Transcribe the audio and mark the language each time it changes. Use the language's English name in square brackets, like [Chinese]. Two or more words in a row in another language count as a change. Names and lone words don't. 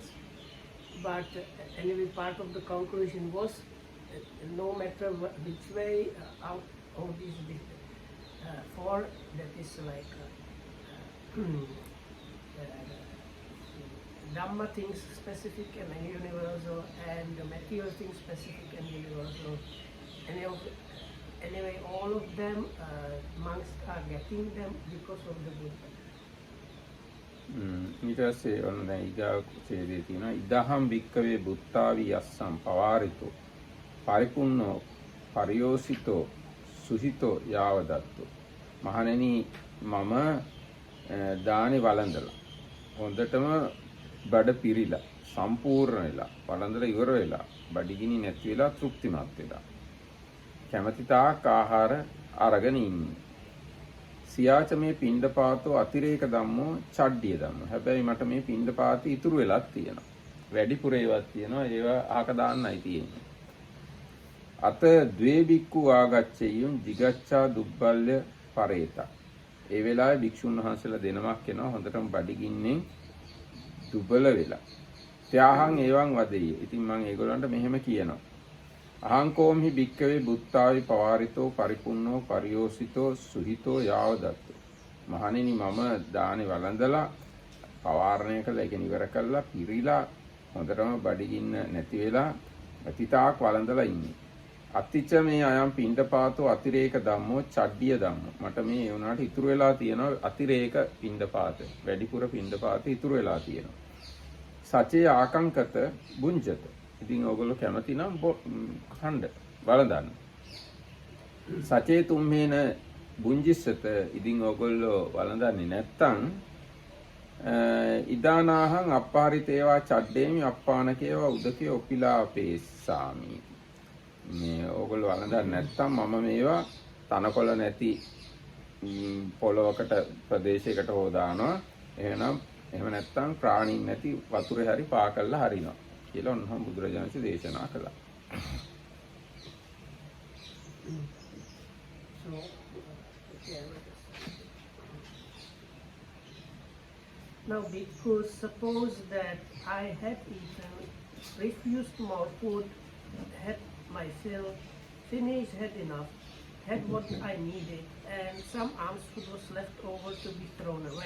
[English] But anyway, part of the conclusion was no matter which way out of these four, that is like Dhamma things specific and universal, and the material things specific and universal. Anyway, all of them, monks are getting them because of the Buddha. [Sinhala] ඊට පස්සේ ඔන්න දැන් ඊගා ඡේදයේ තියෙනවා [Pali] ඉදහම් වික්කවේ බුත්තාවි යස්සම් පවාරිතෝ පරිපුන්නෝ පරියෝසිතෝ සුහිතෝ යාවදත්තෝ [Sinhala] මහණෙනි මම දානි වළඳලා හොඳටම බඩ පිරිලා සම්පූර්ණ වෙලා වළඳලා ඉවර වෙලා බඩගිනි නැති වෙලා තෘප්තිමත් වෙලා කැමැති තාක් ආහාර අරගෙන ඉන්නේ [Pali] සියාච මේ පිණ්ඩපාතෝ අතිරේක ධම්මෝ චඩ්ඩිය ධම්මෝ. [Sinhala] හැබැයි මට මේ පිණ්ඩපාතී ඉතුරු වෙලක් තියෙනවා. වැඩිපුර ඒවත් තියෙනවා. ඒවා අහක දාන්නයි තියෙන්නේ. [Pali] අත ද්වේ බික්කු ආගච්ඡෙයුම් jigacchā දුබ්බල්ය පරේත. [Sinhala] ඒ වෙලාවේ භික්ෂුන් වහන්සේලා දෙනමක් එනවා හොඳටම බඩගින්නෙන් දුබල වෙලා. [Pali] ත්‍යාහං එවං වදෙය. [Sinhala] ඉතින් මම ඒගොල්ලන්ට මෙහෙම කියනවා. [Pali] අහං කෝම්හි භික්කවේ බුත්තාවි පවාරිතෝ පරිපුන්නෝ පරියෝසිතෝ සුහිතෝ යාවදත්තෝ. [Sinhala] මහණෙනි මම දානේ වළඳලා පවාරණය කළා ඒක ඉවර කළා පිරීලා හොඳටම බඩගින්න නැති වෙලා අතිතාක් වළඳලා ඉන්නේ. [Pali] අතිච මේ අයම් පිණ්ඩපාතෝ අතිරේක ධම්මෝ චඩ්ඩිය ධම්මෝ. [Sinhala] මට මේ ඒ උනාට ඉතුරු වෙලා තියෙනවා අතිරේක පිණ්ඩපාත. වැඩිපුර පිණ්ඩපාත ඉතුරු වෙලා තියෙනවා. [Pali] සචේ ආකංකත බුංජත. [Sinhala] ඉතින් ඕගොල්ලෝ කැමති නම් කණ්ඩ වළඳන්න. [Pali] සචේ තුම්මේන බුංජිස්සත. [Sinhala] ඉතින් ඕගොල්ලෝ වළඳන්නේ නැත්තම් [Pali] ඉදානාහං අප්පාරිතේවා චඩ්ඩේමි අප්පානකේවා උදකේ ඔපිලාපේසාමි. [Sinhala] මේ ඕගොල්ලෝ වළඳන්නේ නැත්තම් මම මේවා තනකොළ නැති පොළොවකට ප්‍රදේශයකට හො දානවා. එහෙම නැත්තම් ප්‍රාණීන් නැති වතුරේ හරි පා කරලා හරිනවා කියලා ඔන්නම් බුදුරජාණන් දේශනා කළා. [English] Now, because suppose that I had eaten, refused more food, had myself finished, had enough, had what I needed, and some alms food was left over to be thrown away.